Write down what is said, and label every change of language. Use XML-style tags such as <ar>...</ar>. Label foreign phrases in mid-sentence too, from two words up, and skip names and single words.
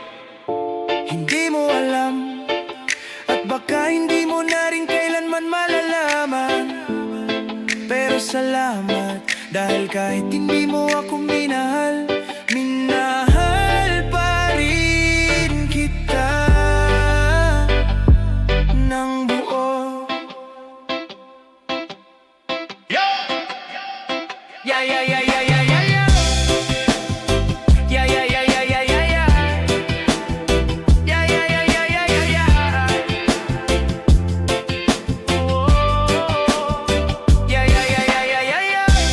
<tl>Hindi mo alam, at baka hindi mo na rin kailanman malalaman. Pero salamat, dahil kahit hindi mo ako minahal, minahal pa rin kita ng buo.</tl> <en>Yeah, yeah, yeah, yeah, yeah, yeah, yeah. Yeah, yeah, yeah, yeah, yeah, yeah, yeah. Yeah, yeah, yeah, yeah, yeah, yeah, yeah. Oh, yeah, yeah, yeah, yeah, yeah, yeah, yeah.</en>